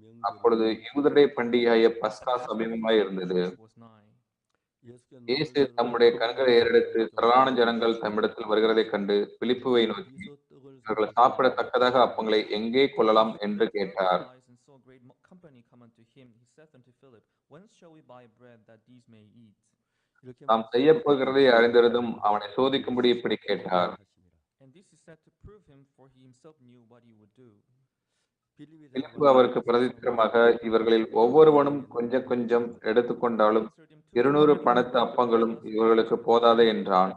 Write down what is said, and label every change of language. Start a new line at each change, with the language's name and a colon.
Tamil: அப்பொழுது யூதருடைய பண்டிகையாகிய பஸ்கா சமீபமாய் இருந்தது.
English: was nigh.
Tamil: இயேசு தம்முடைய கண்களை ஏறெடுத்து திரளான ஜனங்கள் தம்மிடத்தில் வருகிறதைக் கண்டு பிலிப்புவை நோக்கி, இவர்கள் சாப்பிடத்தக்கதாக அப்பங்களை எங்கே கொள்ளலாம் என்று கேட்டார்.
English: And so great company come unto him. He saith unto Philip, Whence shall we buy bread that these may eat?
Tamil: தாம் செய்ய போகிறதை அறிந்திருந்தும் அவனை சோதிக்கும்படி இப்படி கேட்டார்.
English: And this he said to prove him, for he himself knew what he would do.
Tamil: பிலிப்பு அவருக்கு பிரதித்திரமாக, இவர்களில் ஒவ்வொருவனும் கொஞ்சம் கொஞ்சம் எடுத்துக்கொண்டாலும் 200 பணத்து அப்பங்களும் இவர்களுக்கு போதாதே என்றான்.